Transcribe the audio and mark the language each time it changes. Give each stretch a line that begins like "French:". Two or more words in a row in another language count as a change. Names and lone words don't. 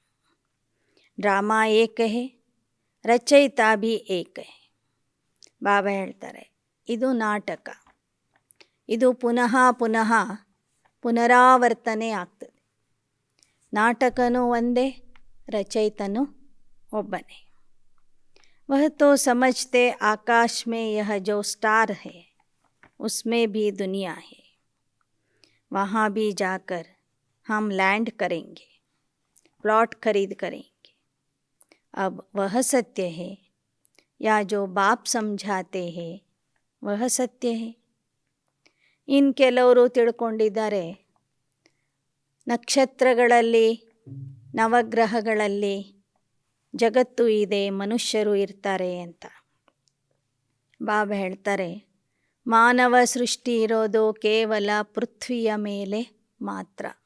Hindi: ड्रामा एक है, रचयिता भी एक है.
Kannada: ಬಾಬಾ ಹೇಳ್ತಾರೆ ಇದು ನಾಟಕ, ಇದು ಪುನಃ ಪುನಃ ಪುನರಾವರ್ತನೆ ಆಗ್ತದೆ. ನಾಟಕನೂ ಒಂದೇ, ರಚಯಿತನೂ ಒಬ್ಬನೇ.
Hindi: वह तो समझते आकाश में यह जो स्टार है उसमें भी दुनिया है, वहाँ भी जाकर हम लैंड करेंगे, प्लॉट खरीद करेंगे. अब वह सत्य है या जो बाप समझाते हैं वह सत्य है.
Kannada: ಇನ್ನು ಕೆಲವರು ತಿಳ್ಕೊಂಡಿದ್ದಾರೆ ನಕ್ಷತ್ರಗಳಲ್ಲಿ ನವಗ್ರಹಗಳಲ್ಲಿ ಜಗತ್ತು ಇದೆ, ಮನುಷ್ಯರು ಇರ್ತಾರೆ ಅಂತ. ಬಾಬಾ ಹೇಳ್ತಾರೆ ಮಾನವ ಸೃಷ್ಟಿ ಇರೋದು ಕೇವಲ ಪೃಥ್ವಿಯ ಮೇಲೆ ಮಾತ್ರ.